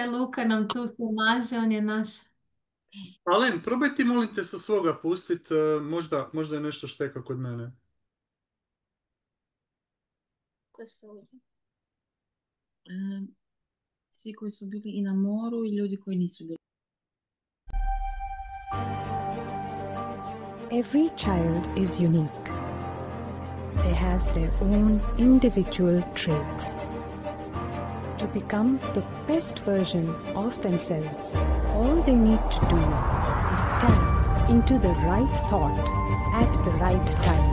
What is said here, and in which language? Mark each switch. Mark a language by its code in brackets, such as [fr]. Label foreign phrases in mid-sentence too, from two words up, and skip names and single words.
[hr] Luka nam tu pomaže, on je naš. Alen, probaj ti molim te sa svoga pustit, možda je nešto šteka kod mene. Svi koji su bili i na moru i ljudi koji nisu bili. [en] Every child is unique. They have their own individual traits. To become the best version of themselves, all they need to do is tap into the right thought at the right time.